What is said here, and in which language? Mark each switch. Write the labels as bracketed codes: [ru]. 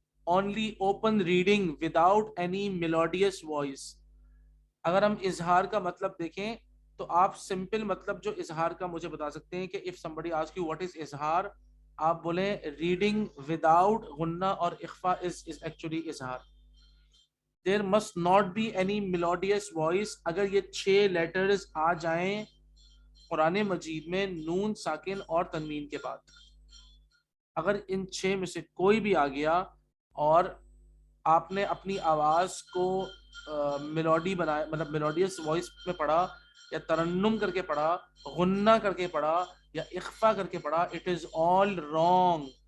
[en] only open reading without any melodious voice. [ur] اگر ہم اظہار کا مطلب دیکھیں تو آپ سمپل مطلب جو اظہار کا مجھے بتا سکتے ہیں کہ [en] if somebody asks you what is [ur] اظہار, آپ بولیں [en] reading without [ur] غنہ اور اخفا [en] is actually [ur] اظہار. [en] There must not be any melodious voice. [ur] اگر یہ 6 لیٹرز آ جائیں قرآن مجید میں نون ساکن اور تنوین کے بعد, اگر ان 6 میں سے کوئی بھی آ گیا اور آپ نے اپنی آواز کو میلوڈی بنایا, مطلب میلوڈیس وائس میں پڑھا یا ترنم کر کے پڑھا, غنہ کر کے پڑھا یا اخفا کر کے پڑھا, [en] It is all wrong.